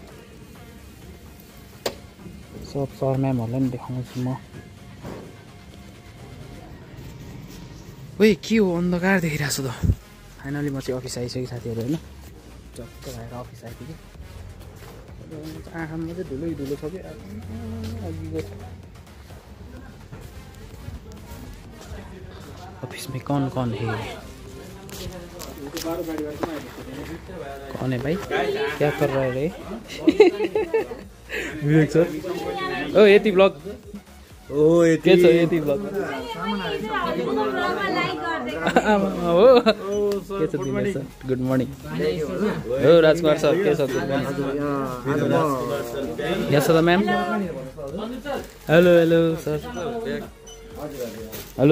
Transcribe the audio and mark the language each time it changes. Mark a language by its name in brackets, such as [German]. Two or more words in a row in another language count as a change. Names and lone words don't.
[Nepali] सब सर म्यामहरूलाई पनि देखाउँछु म। ओइ के हो अन्धकार देखिरहेको छु त। फाइनली म चाहिँ अफिस आइसकेँ साथीहरू होइन। चक्क भएर अफिस आइपुगेँ। आँखामा चाहिँ धुलो छ कि अघिको। [Hindi] ऑफिस में कौन कौन है? कौन है भाई? क्या कर रहा है रे? विवेक सर। [Nepali] ओ यति ब्लग। ओ के छ यति ब्लग? हो के छ दिनेश सर? [English] good morning. [Nepali] हो राजकुमार सर के छ? [English] good morning. yes sir ma'am. Hello hello sir. Hello.